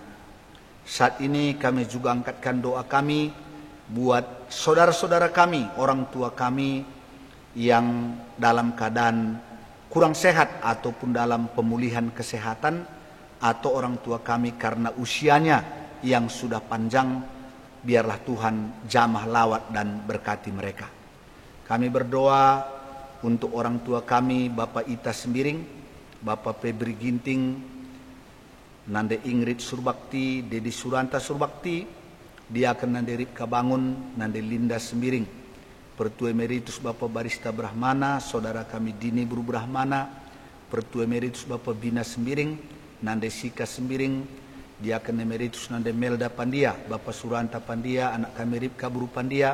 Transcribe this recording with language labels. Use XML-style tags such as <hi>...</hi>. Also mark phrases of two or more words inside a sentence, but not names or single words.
<id>Saat ini kami juga angkatkan doa kami buat saudara-saudara kami, orang tua kami yang dalam keadaan kurang sehat ataupun dalam pemulihan kesehatan, atau orang tua kami karena usianya yang sudah panjang. Biarlah Tuhan jamah lawat dan berkati mereka. Kami berdoa untuk orang tua kami, Bapak Ita Sembiring, Bapak Febri Ginting, Nande Ingrid Surbakti, Dedi Suranta Surbakti, Diaken Nande Ripka Bangun, Nande Linda Sembiring, Pertua Emeritus Bapak Barista Brahmana, Saudara kami Dini Buru Brahmana, Pertua Emeritus Bapak Bina Sembiring, Nande Sika Sembiring, Diaken Emeritus Nande Melda Pandia, Bapak Suranta Pandia, anak kami Ripka Buru Pandia,</id>